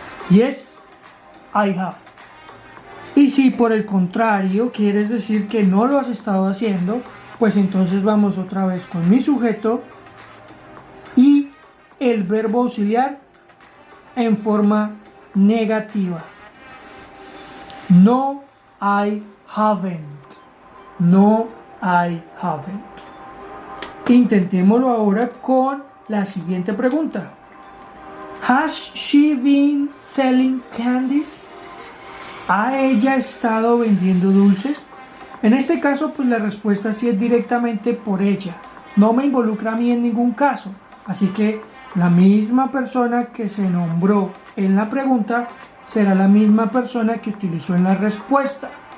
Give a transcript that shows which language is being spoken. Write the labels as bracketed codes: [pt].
[en] Yes, I have. [es] Y si por el contrario quieres decir que no lo has estado haciendo, pues entonces vamos otra vez con mi sujeto y el verbo auxiliar en forma negativa. [en] No, I haven't. No, I haven't. [es] Intentémoslo ahora con la siguiente pregunta. [en] Has she been selling candies? [es] ¿Ha ella estado vendiendo dulces? En este caso, pues la respuesta sí es directamente por ella. No me involucra a mí en ningún caso. Así que la misma persona que se nombró en la pregunta será la misma persona que utilizó en la respuesta.